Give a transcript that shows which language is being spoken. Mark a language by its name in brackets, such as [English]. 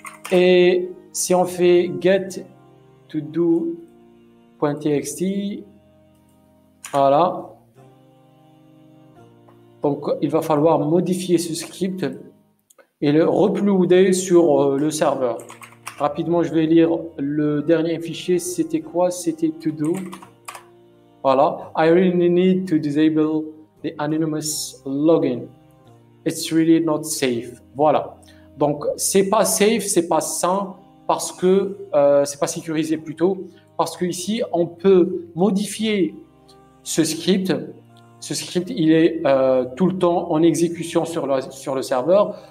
[French] Et si on fait get to do.txt, voilà. Donc, il va falloir modifier ce script et le uploader sur le serveur. Rapidement, je vais lire le dernier fichier. C'était quoi? C'était to do. Voilà. [English] I really need to disable the anonymous login. It's really not safe. Voilà. [French] Donc, c'est pas safe, c'est pas sain parce que c'est pas sécurisé plutôt. Parce que ici, on peut modifier ce script. Ce script, il est tout le temps en exécution sur le serveur.